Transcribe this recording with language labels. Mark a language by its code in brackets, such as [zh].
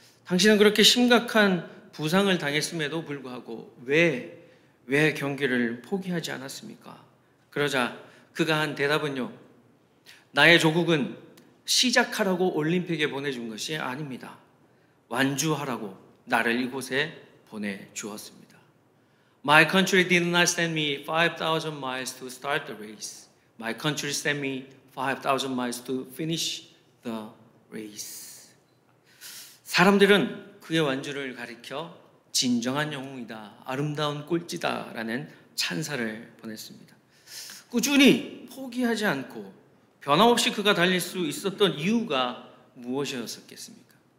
[ko] 당신은 그렇게 심각한 부상을 당했음에도 불구하고 왜 경기를 포기하지 않았습니까? 그러자 그가 한 대답은요, 나의 조국은 시작하라고 올림픽에 보내준 것이 아닙니다. 완주하라고 나를 이곳에 보내주었습니다. [en] My country did not send me 5,000 miles to start the race. My country sent me 5,000 miles to finish the race. [ko] 사람들은 그의 완주를 가리켜 진정한 영웅이다, 아름다운 꼴찌다 라는 찬사를 보냈습니다. 꾸준히 포기하지 않고 변함없이 그가 달릴 수 있었던 이유가 무엇이었겠습니까?